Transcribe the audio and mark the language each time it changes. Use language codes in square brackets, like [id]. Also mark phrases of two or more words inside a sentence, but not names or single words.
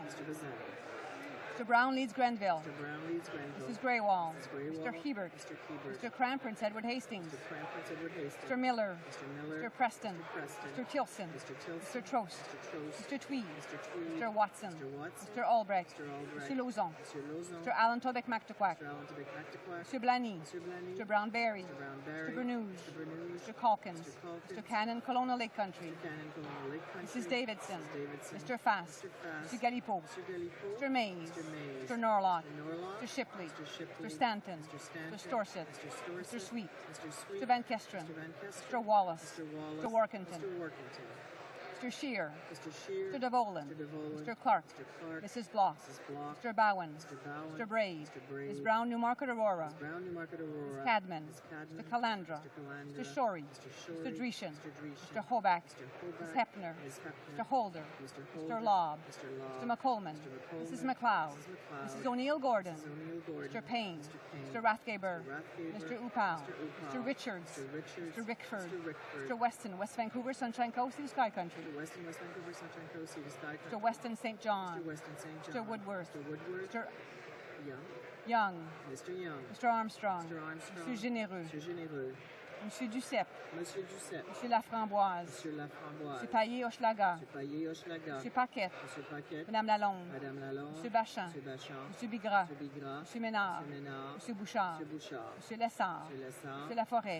[en] Mr. Brown Leeds Grenville. Mrs. Greywall. Mr. Hebert. Mr. Cran, Prince Edward Hastings. Mr. Miller. Mr. Preston. Mr. Tilson. Mr. Trost. Mr. Tweed. Mr. Watson. Mr. Albrecht. Mr. Lauzon. Mr. Allen Tobic McTaquac. Mr. Blaney. Mr. Brown-Berry. Mr. Bernouge. Mr. Calkins. Mr. Cannon, Colonial Lake Country. Mrs. Davidson. Mr. Fast. Mr. Galipo. Mr. Mays. Mr. Norlock. Mr. Shipley. Mr. Stanton. Mr. Storsett. Mr. Sweet. Mr. Van Kesteren. Mr. Wallace. Mr. Workington. Mr. Scheer. Mr. DeVolen. Mr. Clark. Mrs. Block. Mr. Bowen. Mr. Braid. Ms. Brown, Newmarket, Aurora. Ms. Cadman. Mr. Calandra. Mr. Shorey. Mr. Dreeshen. Mr. Hoback. Ms. Hepner. Mr. Holder. Mr. Lobb. Mr. McColman. Mrs. McLeod. Mrs. O'Neill Gordon. Mr. Payne. Mr. Rathgaber. Mr. Upal. Mr. Richards. Mr. Rickford. Mr. Weston, West Vancouver, Sunshine Coast, Sea to Sky Country. Mr. Weston St. John. Mr. Woodworth. Mr. Young. Mr. Armstrong. Mr. Généreux. [fr] Monsieur Duceppe. Monsieur Laframboise. Monsieur Paillé-Hochelaga. Monsieur Paquette. Madame Lalonde. Monsieur Bachin. Monsieur Bigras. Monsieur Ménard. Monsieur Bouchard. Monsieur Lessard. Monsieur Laforêt.